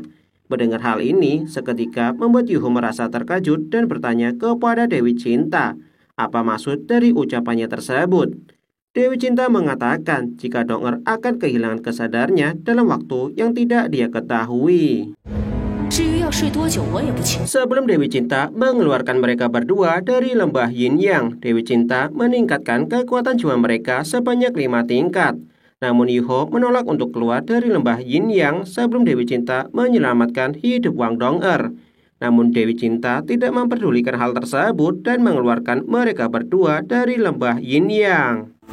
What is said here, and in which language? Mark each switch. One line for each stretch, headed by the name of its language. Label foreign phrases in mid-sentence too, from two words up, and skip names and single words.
Indonesian: Mendengar hal ini, seketika membuat Yu Hao merasa terkejut dan bertanya kepada Dewi Cinta, apa maksud dari ucapannya tersebut. Dewi Cinta mengatakan jika Dong'er akan kehilangan kesadarannya dalam waktu yang tidak dia ketahui.
Chinese: 至于要睡多久，我也不清楚。
Indonesian: Sebelum Dewi Cinta mengeluarkan mereka berdua dari lembah Yin Yang, Dewi Cinta meningkatkan kekuatan jiwa mereka sebanyak 5 tingkat. Namun Yuho menolak untuk keluar dari lembah Yin Yang sebelum Dewi Cinta menyelamatkan hidup Wang Dong'er. Namun Dewi Cinta tidak memperdulikan hal tersebut dan mengeluarkan mereka berdua dari lembah Yin Yang.